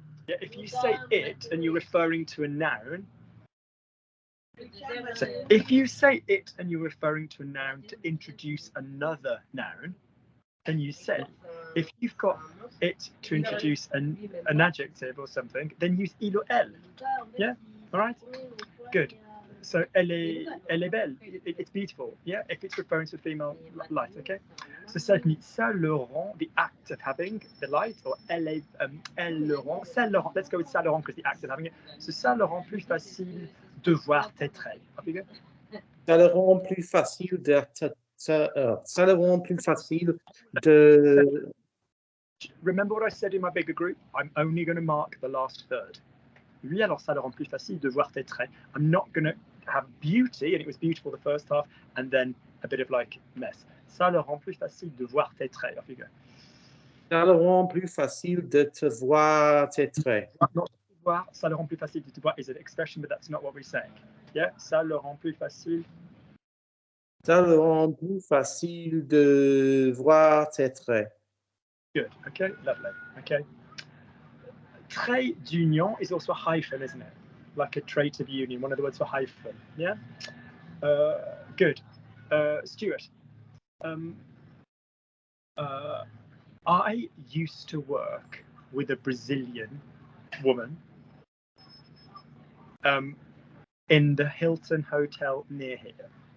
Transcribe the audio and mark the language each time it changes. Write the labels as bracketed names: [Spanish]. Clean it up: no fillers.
[English] Yeah, if you say it and you're referring to a noun, so if you say it and you're referring to a noun to introduce another noun, then you say, if you've got it to introduce an adjective or something, then use il or elle. Yeah, all right, good. So [French] elle est belle. [English] It's beautiful. Yeah, if it's referring to a female light. Okay. So certainly, [French] ça le rend, [English] the act of having the light, or [French] elle le rend. Ça le rend. [English] Let's go with [French] ça le rend [English] because the act of having it. [French] So ça le rend plus facile de voir tes traits. Ça le rend plus facile de. Ça le rend plus facile de. [English] Remember what I said in my bigger group? I'm only going to mark the last third. [French] Oui, alors ça le rend plus facile de voir tes traits. [English] I'm not going to have beauty, and it was beautiful the first half, and then a bit of like mess. [French] Ça le rend plus facile de voir tes traits. [English] Off you go. [French] Ça le rend plus facile de te voir tes traits. [English] Not voir, [French] ça le rend plus facile de te voir [English] is an expression, but that's not what we're saying. [French] Yeah, ça le rend plus facile. Ça le rend plus facile de voir tes traits. [English] Good. Okay, lovely. Okay. [French] Trait d'union [English] is also a hyphen, isn't it? Like a trait of union, one of the words for hyphen. Yeah. Good. Stuart. I used to work with a Brazilian woman in the Hilton Hotel near here.